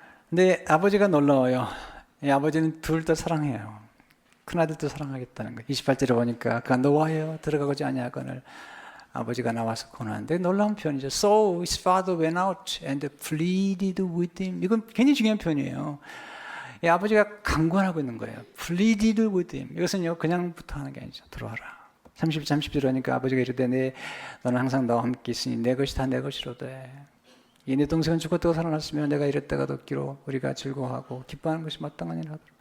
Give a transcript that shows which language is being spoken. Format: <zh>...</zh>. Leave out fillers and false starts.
<ko>근데 아버지가 놀라워요. 이 아버지는 둘 다 사랑해요. 큰아들도 사랑하겠다는 거예요. 28절에 보니까 그가 노하여 들어가고자 아니하거늘 아버지가 나와서 권하는데 놀라운 표현이죠.</ko> <en>So his father went out and pleaded with him.</en> <ko>이건 굉장히 중요한 표현이에요. 이 아버지가 강권하고 있는 거예요.</ko> <en>pleaded with him.</en> <ko>이것은요 그냥부터 하는 게 아니죠. 들어와라. 30절 하니까 아버지가 이르되 너는 항상 나와 함께 있으니 내 것이 다 내 것이로되 이 내 동생은 죽었다고 살아났으며 내가 이랬다가 듣기로 우리가 즐거워하고 기뻐하는 것이 마땅하니라 하더라.</ko>